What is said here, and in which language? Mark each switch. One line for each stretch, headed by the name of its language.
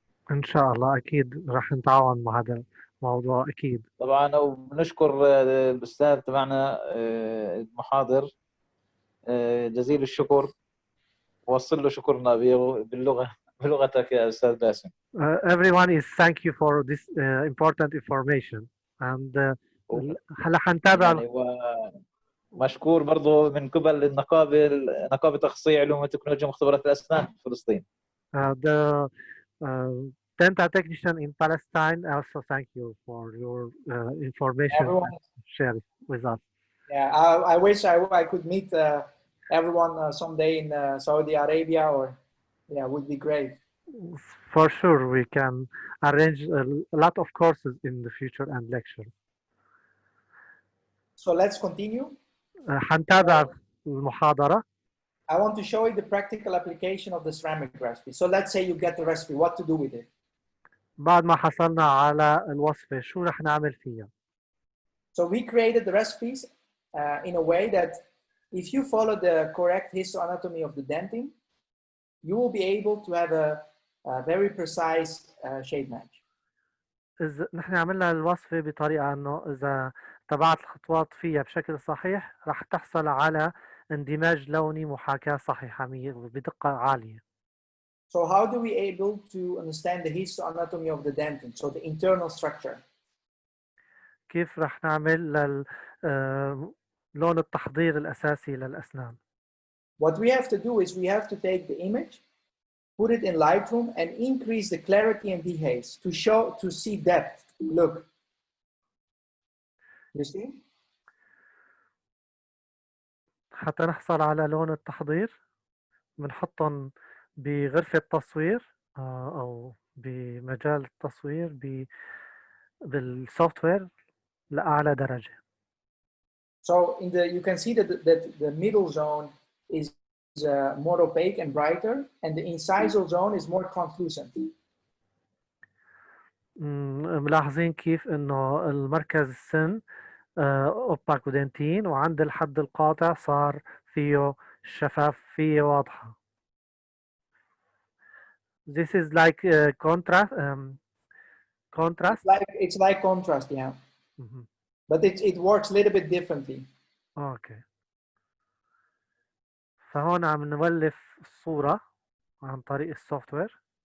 Arabic: إن شاء الله أكيد راح نتعاون مع هذا الموضوع أكيد. طبعا وبنشكر الأستاذ تبعنا المحاضر جزيل الشكر، وصل له شكرنا بلغتك يا أستاذ باسم.
English: Everyone is thank you for this important information and
Arabic: هلا حنتابع يعني ومشكور برضو من قبل نقابة أخصائي علوم وتكنولوجيا مختبرات الأسنان في فلسطين.
English: The dental technician in Palestine also thank you for your information shared with us. Yeah, I wish I could meet everyone someday in Saudi Arabia, or would be great. For sure, we can arrange a lot of courses in the future and lectures. So let's continue.
Arabic: حنتابع المحاضرة.
English: I want to show you the practical application of the ceramic recipe. So let's say you get the recipe, what to do with it?
Arabic: بعد ما حصلنا على الوصفة شو رح نعمل فيها؟
English: So we created the recipes in a way that if you follow the correct histoanatomy of the dentin, you will be able to have a very precise shape match.
Arabic: نحن عملنا الوصفة بطريقة إنه إذا تبعت الخطوات فيها بشكل صحيح رح تحصل على اندماج لوني محاكاة صحيحة بدقة عالية.
English: So how do we able to understand the histoanatomy of the dentin? So the internal structure.
Arabic: كيف رح نعمل لون التحضير الأساسي للأسنان؟
English: What we have to do is we have to take the image, put it in Lightroom, and increase the clarity and dehaze to see depth. Look. You see?
Arabic: حتى نحصل على لون التحضير بنحطهم بغرفة تصوير أو بمجال التصوير بالسوفت وير لأعلى درجة.
English: So you can see that the middle zone is more opaque and brighter, and the incisal zone is more translucent.
Arabic: ملاحظين كيف إنه المركز السن أوباك ودنتين، وعند الحد القاطع صار فيه شفافية واضحة.
English: This is like contrast. Contrast. It's like contrast, yeah. But it works a little bit differently. Okay.
Arabic: فهون عم نولف الصورة عن طريق السوفت وير.